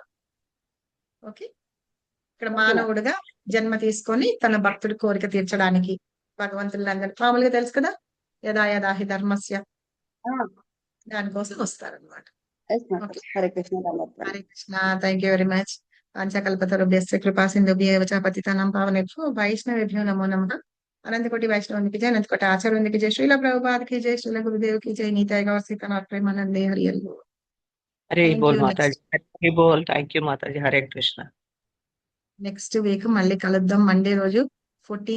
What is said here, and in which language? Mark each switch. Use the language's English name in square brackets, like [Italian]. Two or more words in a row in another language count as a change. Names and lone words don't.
[Telugu] ఓకే, ఇక్కడ మానవుడుగా జన్మ తీసుకొని తన భక్తుడి కోరిక తీర్చడానికి భగవంతులందరూ మామూలుగా తెలుసు కదా, [Sanskrit] యదా యదాహి ధర్మస్య, [Telugu] దానికోసం వస్తారనమాట. హరే కృష్ణ. [Sanskrit] హరే కృష్ణ. [English] thank you very much. [Sanskrit] పంచకల్పతరుభ్యశ్చ కృపా సింధుభ్యేవ చ పతితానాం పావనేభ్యో వైష్ణవేభ్యో నమో నమః. [Telugu] అనంతకోటి వైష్ణవునికి జయ, అనంతకోటి ఆచార్యునికి జయ, శ్రీల ప్రభుపాదకి జయ, శ్రీల గురుదేవ్కి జయ, నీతాయ గౌర సీతానాథ్ ప్రేమానందే హరి హరి బోల్. హరే బోల్ మాతాజీ, హరే బోల్. [English] thank you [Telugu] మాతాజీ. హరే కృష్ణ. [English] next week [Telugu] మళ్ళీ కలుద్దాం మండే రోజు 14